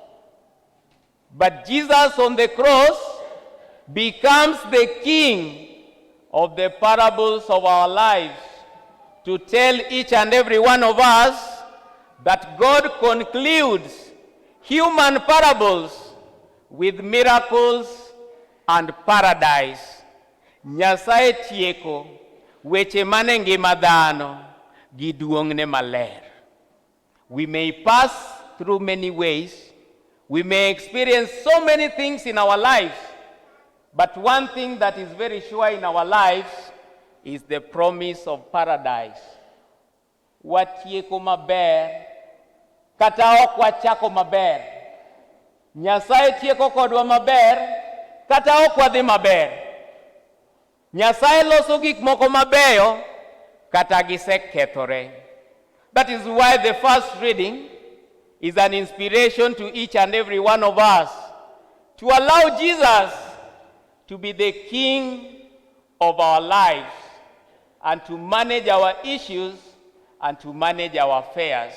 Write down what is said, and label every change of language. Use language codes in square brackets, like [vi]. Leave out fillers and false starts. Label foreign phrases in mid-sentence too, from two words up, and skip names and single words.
[en] But Jesus on the cross becomes the King of the parables of our lives, to tell each and every one of us that God concludes human parables with miracles and paradise. [luo] Nyasaye tieko weche mane ngima dhano gi duongne maler. [en] We may pass through many ways, we may experience so many things in our lives, but one thing that is very sure in our lives is the promise of paradise. [luo] Watieko maber, kata ok wachako maber. Nyasaye tieko kodwa maber, kata ok wadhi maber. Nyasaye loso gik moko mabeyo, kata gisekethore. [en] That is why the first reading is an inspiration to each and every one of us to allow Jesus to be the King of our lives, and to manage our issues and to manage our affairs.